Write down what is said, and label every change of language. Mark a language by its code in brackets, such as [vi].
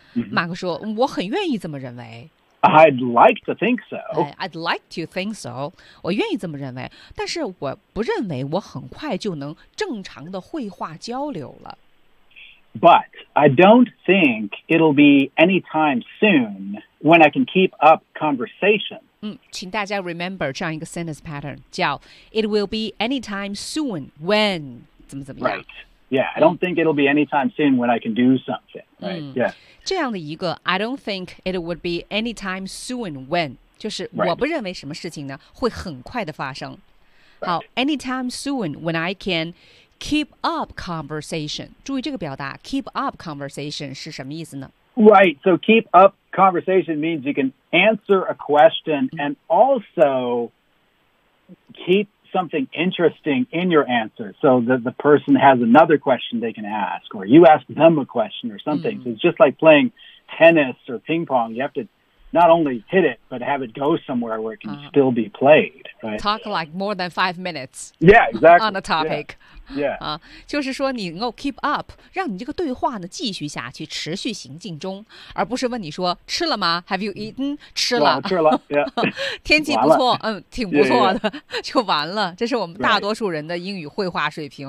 [zh] 马克说我很愿意这么认为。 [en] I'd like to think so. I'd like to think so. [zh] 我愿意这么认为。但是我不认为我很快就能正常的绘画交流了。 [en] But I don't think it'll be anytime soon when I can keep up conversation. [zh] 请大家 [en] remember [zh] 这样一个 [en] sentence pattern, [zh] 叫 [en] It will be anytime soon when [zh] 怎么怎么样。 [en] Right. Yeah, I don't think it'll be anytime soon when I can do something, right?、Yeah. [zh] 这样的一个 [en] I don't think it would be anytime soon when, [zh] 就是我不认为什么事情呢、 [en] right. [zh] 会很快的发生。 [en] Right. 好 anytime soon when I can keep up conversation, [zh] 注意这个表达 [en] keep up conversation [zh] 是什么意思呢 [en] Right, so keep up conversation means you can answer a question、and also keep,something interesting in your answer so that the person has another question they can ask or you ask them a question or something、so it's just like playing tennis or ping pong you have to not only hit it but have it go somewhere where it can、still be played、right? talk like more than 5 minutes yeah exactly on a topic、 yeah. Yeah. [zh] 就是说你能够 [en] keep up， [zh] 让你这个对话呢继续下去，持续行进中，而不是问你说吃了吗？ [en] Have you eaten？ [zh] 吃了，吃了。 [en] Yeah. [zh] 天气不错，挺不错的， [en] yeah, yeah. [zh] 就完了。这是我们大多数人的英语会话水平、